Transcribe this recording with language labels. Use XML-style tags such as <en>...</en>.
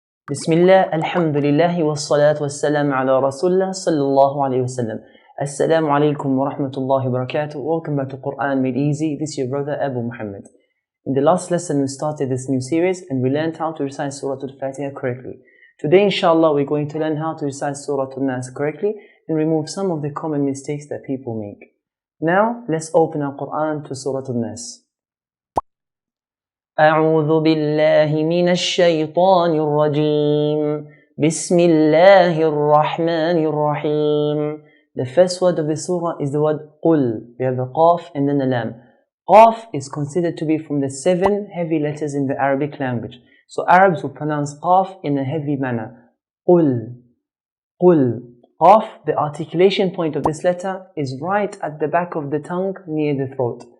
<ar>بسم الله الحمد لله والصلاة والسلام على رسول الله صلى الله عليه وسلم.</ar> <en>Assalamu alaikum wa rahmatullahi wa barakatuh. Welcome back to Qur'an Made Easy. This is your brother Abu Muhammad. In the last lesson we started this new series and we learned how to recite Surah Al-Fatiha correctly. Today inshallah we're going to learn how to recite Surah Al-Naas correctly and remove some of the common mistakes that people make. Now let's open our Qur'an to Surah Al-Naas.</en> <ar>أعوذ بالله من الشيطان الرجيم بسم الله الرحمن الرحيم.</ar> <en>The first word of the surah is the word قل. We have a qaf and then a lam. Qaf is considered to be from the 7 heavy letters in the Arabic language. So Arabs will pronounce qaf in a heavy manner. قل. قل. Qaf, the articulation point of this letter is right at the back of the tongue near the throat.</en>